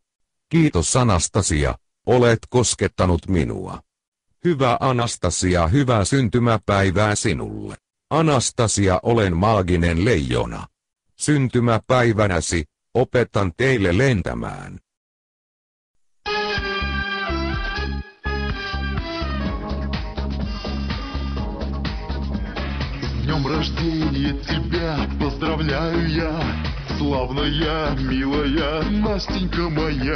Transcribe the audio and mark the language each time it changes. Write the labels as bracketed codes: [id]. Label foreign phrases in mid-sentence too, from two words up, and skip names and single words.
[fi] Kiitos Anastasia, olet koskettanut minua. Hyvä Anastasia, hyvää syntymäpäivää sinulle. Anastasia, olen maaginen leijona. Syntymäpäivänäsi, opetan teille lentämään. [ru] С днем рождения тебя поздравляю я, славная, милая Настенька моя.